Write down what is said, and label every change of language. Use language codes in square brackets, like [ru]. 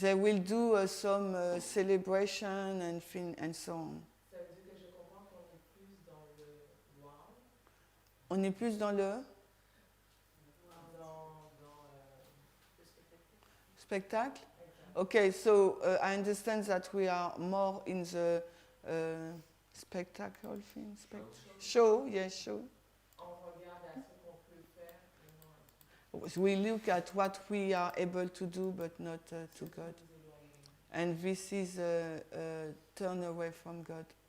[en] They will do some celebration and so on. [fr] Ça veut dire que je comprends qu'on est plus dans le wow, On est plus dans le dans spectacle. exact. [en] Okay, so I understand that we are more in the spectacle thing, show, yes, show. [fr] On regarde à ce qu'on peut faire et non à tout. [en] We look at what we are able to do, but not to God. [fr] Nous éloigner. [en] And this is a turn away from God.